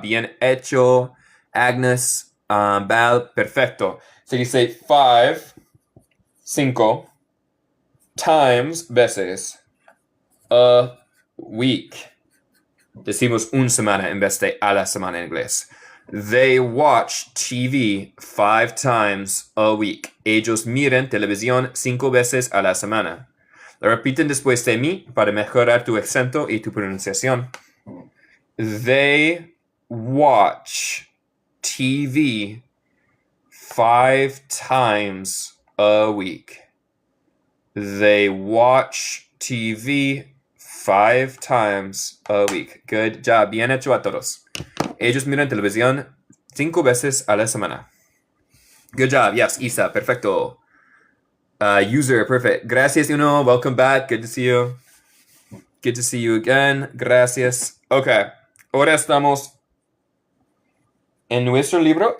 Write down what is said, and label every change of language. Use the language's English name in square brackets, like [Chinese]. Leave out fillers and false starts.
[Spanish] Bien hecho. Agnes, Val, perfecto. Se dice 5 times veces [English] a week. [Spanish] Decimos una semana en vez de a la semana en inglés. [English] They watch TV 5 times a week. [Spanish] Ellos miran televisión 5 veces a la semana. Lo repiten después de mí para mejorar tu acento y tu pronunciación. [English] They watch TV 5 times a week. They watch TV 5 times a week. Good job. [Spanish] Bien hecho a todos. Ellos miran televisión 5 veces a la semana. [English] Good job. Yes, Isa. Perfecto. User, perfect. Gracias, Uno. Welcome back. Good to see you. Good to see you again. Gracias. Okay. [Spanish] Ahora estamos en nuestro libro.